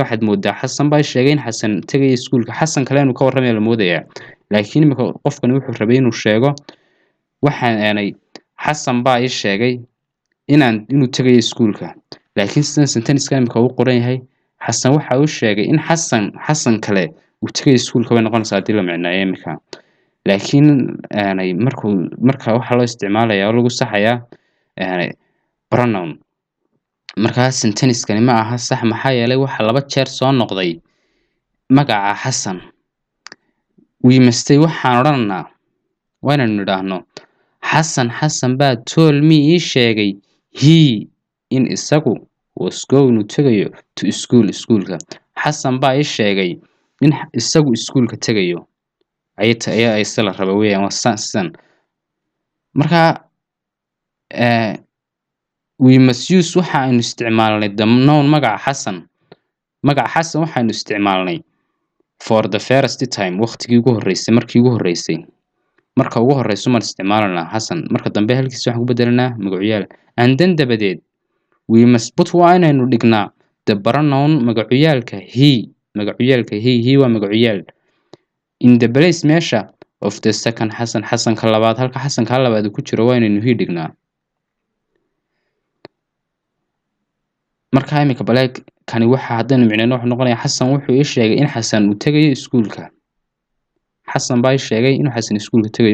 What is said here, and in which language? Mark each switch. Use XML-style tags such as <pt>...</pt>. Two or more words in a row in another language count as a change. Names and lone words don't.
<so>waxaad moodaa Xasan baa sheegay in Xasan tagayo schoolka. Xasan kale inuu ka warramayo la moodayaa, laakiin imika qofkani wuxuu rabay inuu sheego waxaanay Xasan baa ii sheegay inuu tagayo schoolka, laakiin sentence kan imika uu qoran yahay Xasan waxa uu sheegay in Xasan kale uu tagayo schoolka. way noqonaysaa hadii la micnaayo imika, laakiin marka waxa loo isticmaalayaa oo lagu saxayaa pronoun. marka sentence kani ma aha sax maxaa yeelay waxa laba jeer soo noqday magaca Xasan.</so> <en>we must</en> <so>waxaan odhanaa waa inaynu nidhaahno Xasan baa</so> <en>told me</en> <so>ii sheegay he in isagu</so> <en>was going</en> <so>inuu tagayo to schoolka. Xasan baa ii sheegay in isagu schoolka tagayo. ayaa isla raba weeyaan waa san. marka</so> <en>we must use</en> <so>waxa aynu isticmaalnay</so> <en>the noun</en> <so>magaca Xasan waxaynu isticmaalnay</so> <en>for the first time</en> <so>waqtigii ugu horeysay marka ugu horeyso ma isticmaalnaa Xasan, marka dambe halkiisa waxaan ku bedelanaa magacuyaal.</so> <en>and then dabadeed we must put</en> <so>waa inaynu dhignaa</so> <en>the pronoun magacuyaalka he</en> <so>waa magacuyaal</so> <en>in the place measure of the second</en> <so>Xasanka labaad. halka Xasanka labaad ku jiro waa inaynu he dhignaa. marka imika baleeg kani waxa haddaynu micnayno wuxuu noqonayaa Xasan wuxuu ii sheegay in Xasan uu tagayo schoolka. Xasan baa ii sheegay in Xasan schoolka tagayo.</so>